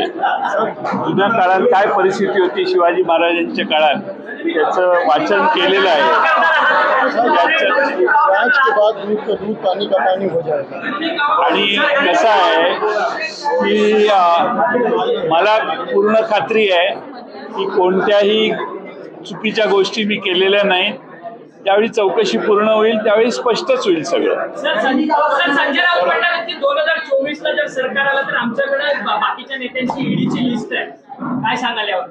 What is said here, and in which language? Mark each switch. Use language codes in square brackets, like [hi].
[mr] जुन्या काळात काय परिस्थिती होती शिवाजी महाराजांच्या काळात, त्याचं वाचन केलेलं आहे। [hi] जांच के बाद दूध का दूध, पानी का पानी हो जाएगा। [mr] आणि कसं आहे की मला पूर्ण खात्री आहे की कोणत्याही चुकीच्या गोष्टी मी केलेल्या नाहीत। ज्यावेळी चौकशी पूर्ण होईल त्यावेळी स्पष्टच होईल सगळं। सर, संजय राऊत म्हणाले की 2024 ला जर सरकार आलं तर आमच्याकडे बाकीच्या नेत्यांची ईडीची लिस्ट आहे, काय सांगाल यावर?